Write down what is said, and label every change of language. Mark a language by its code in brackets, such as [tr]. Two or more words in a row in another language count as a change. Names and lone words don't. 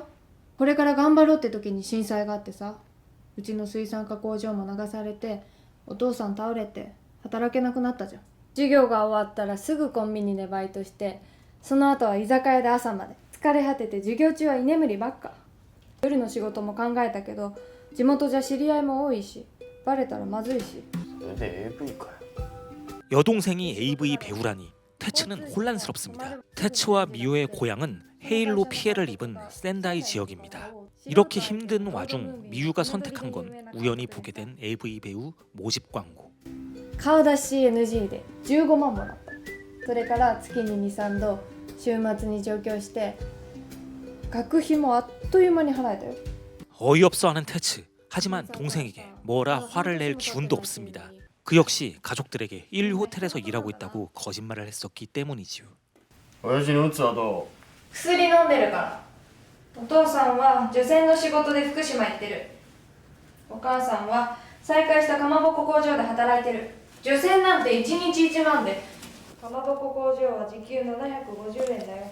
[ja] これから頑張ろうって時に震災があってさ、うちの水産加工場も流されてお父さん倒れて働けなくなったじゃん。授業が終わったらすぐコンビニでバイトして、その後は居酒屋で朝まで疲れ果てて授業中は居眠りばっか。夜の仕事も考えたけど地元じゃ知り合いも多いしバレたらまずいし。それで AV かよ。 [ko] 여동생이 AV 배우라니 테츠는 혼란스럽습니다. 테츠와 미유의 고향은 헤일로 피해를 입은 센다이 지역입니다. 이렇게 힘든 와중 미유가 선택한 건 우연히 보게 된 AV 배우 모집 광고. [ja] 顔出し NG で15万もらった。それから月に 2,3 度週末に上京して学費もあっという間に払えたよ。 [ko] 어이없어하는 태츠. 하지만 동생에게 뭐라 화를 낼 기운도 없습니다. 그 역시 가족들에게 1류 호텔에서 일하고 있다고 거짓말을 했었기 때문이지요. [ja] 親父の鬱はど薬飲んでるから。お父さんは除染の仕事で福島行ってる。お母さんは再開したかまぼこ工場で働いてる。除染なんて1日1万で、かまぼこ工場は時給750円だよ。